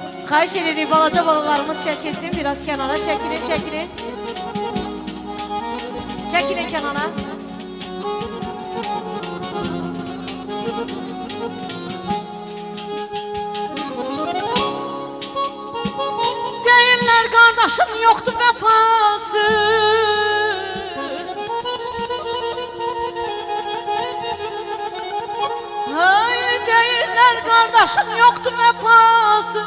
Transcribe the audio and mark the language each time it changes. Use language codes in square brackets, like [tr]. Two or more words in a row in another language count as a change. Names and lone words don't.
[az] Xahiş edirik balaca balalarımız çekilsin. [tr] Biraz kenara çekilin, çekilin. Çekilin kenara. [az] Deyirlər qardaşım yoxdur vəfası. Hay deyirlər qardaşım yoxdur vəfası.